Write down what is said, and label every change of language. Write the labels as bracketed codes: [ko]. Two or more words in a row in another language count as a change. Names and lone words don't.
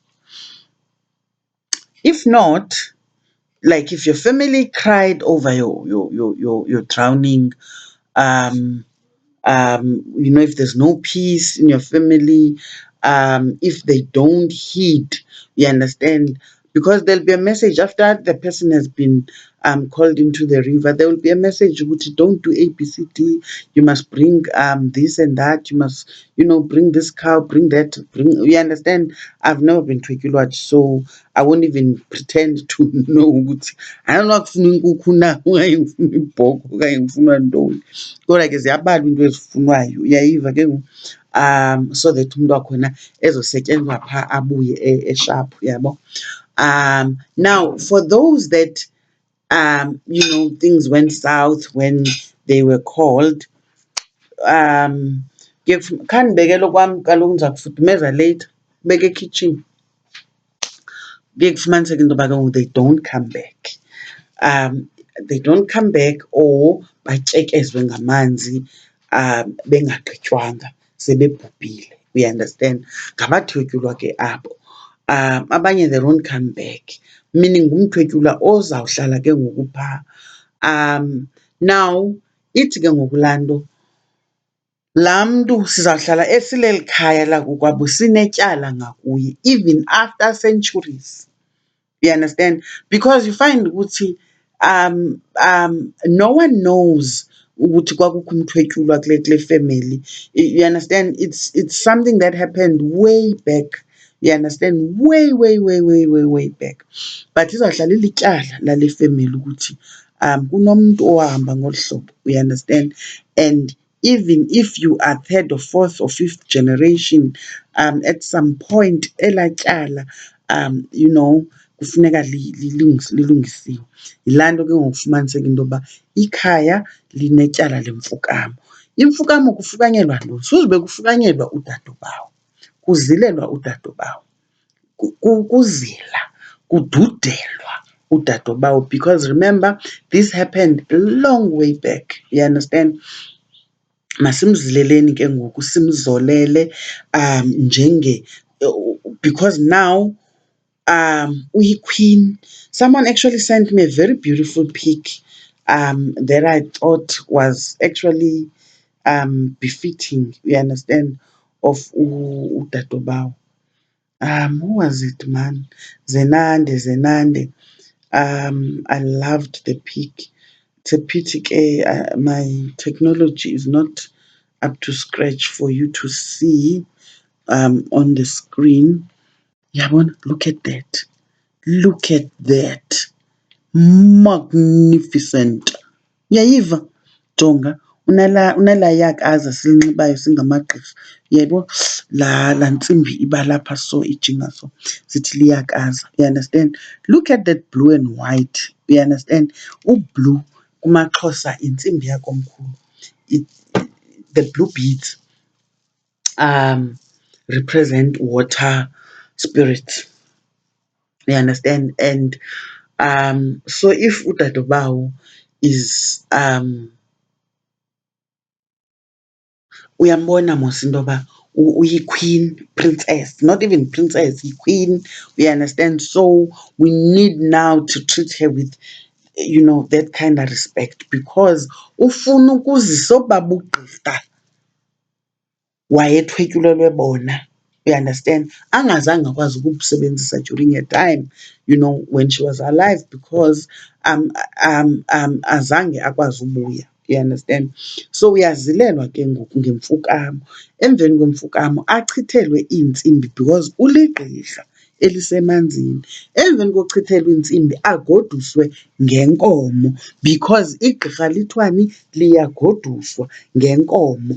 [en] If not, like if your family cried over your drowning, um if there's no peace in your family, if they don't heed, you understand, because there'll be a message after the person has been called into the river. There will be a message which don't do ABCD. You must bring this and that. You must bring this cow, bring that, you understand. I've never been to Ekulwatch, so I won't even pretend to know [xh] ukuthi anginakufuna inkukhu na okanye ngifuna ibhokhwe okanye ngifuna ntoni, kodwa ke ziyabalwa into ezifunwayo, uyayiva ke ngoku. [en] So that [xh] umuntu wakhona ezosetyenzwa phaa abuye eshaphu, yabo. [en] Now for those that things went south when they were called, [xh] khandibekele kwam kaloku ndiza kufudumeza later, beke ekitchen. Kuye kufumaniseke into yoba ke ngoku [en] they don't come back. They don't come back, or [xh] batyekezwe ngamanzi bengagqitywanga sebebhubhile, [en] we understand. [xh] Ngabathwetyulwa ke abo. Abanye [en] they don't come back, meaning [xh] ngumthwetyulwa ozawuhlala ke ngoku phaa. Now ithi ke ngoku laa nto, laa mntu sizawuhlala esileli khaya lakokwabo sinetyala ngakuye, [en] even after centuries. You understand? Because you find ukuthi no one knows [xh] ukuthi kwakukho umthwetyulwa kule [en] family. You understand? It's something that happened way back. You understand? Way back. [xh] But izawuhlala ilityala lale family ukuthi kunomntu owahamba ngolu hlobo. [en] You understand? And even if you are third or fourth or fifth generation, at some point [xh] elaa tyala kufuneka lilungisiwe. Yilaa nto ke ngoku kufumaniseka into yoba ikhaya linetyala lemfukamo. Imfukamo kufukanyelwa ntoni? Suzube kufukanyelwa udadobawo, kuzilelwa udadobawo, kuzila, kududelwa udadobawo, [en] because remember this happened a long way back. You understand? [xh] Masimzileleni ke ngoku, simzolele [en] because now [xh] uyi-queen. [en] Someone actually sent me a very beautiful pic that I thought was actually befitting, you understand, of uDadobawo. Who was it, man? Zenande. I loved the pic. It's a pity my technology is not up to scratch for you to see on the screen. Yabona, look at that. Look at that. Magnificent. [xh] Uyayiva? jonga unala yakaza silinxibayo singamagqirha, yebo la ntsimbi iba lapha so ijinga so sithi liyakaza, [en] you understand. Look at that blue and white, you understand. [xh] Blue kumaXhosa intsimbi yakomkhulu. [en] The blue beads represent water spirit, you understand. And so if uDadobawo is [xh] uyambona mos into yoba uyi-queen, [en] princess, not even princess, yi-queen, we understand. So we need now to treat her with, you know, that kind of respect, because [xh] ufuna ukuzisa obaa bugqirha wayethwetyulelwe bona, [en] you understand, [xh] angazange akwazi ukubusebenzisa [en] during her time, you know, when she was alive, because [xh] azange akwazi ubuya, [en] you understand. [xh] So uyazilelwa ke ngoku ngemfukamo, emveni kwemfukamo achithelwe iintsimbi because uligqirha elisemanzini. Emveni kochithelwa iintsimbi agoduswe ngenkomo, because igqirha lithwani liyagoduswa ngenkomo.